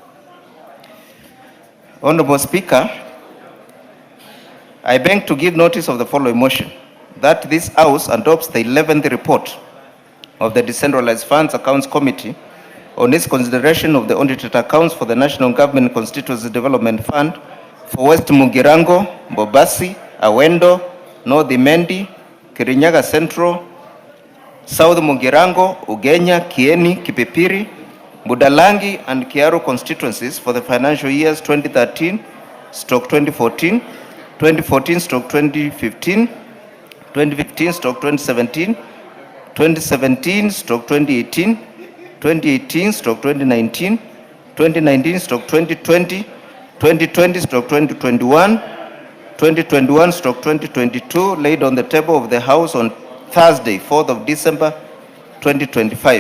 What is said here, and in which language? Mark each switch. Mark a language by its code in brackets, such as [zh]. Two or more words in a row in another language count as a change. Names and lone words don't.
[en] Honorable Speaker, I beg to give notice of the following motion, that this House adopts the 11th report of the Decentralized Funds Accounts Committee on its consideration of the audited accounts for the National Government Constituency Development Fund for West Mugirango, Bobasi, Awendo, North Imendi, Kirinyaga Central, South Mugirango, Ugenya, Kieni, Kipipiri, Budalangi, and Kiaru constituencies for the financial years 2013-2014, 2014-2015, 2015-2017, 2017-2018, 2018-2019, 2019-2020, 2020-2021, 2021-2022, laid on the table of the House on Thursday, 4th of December 2025.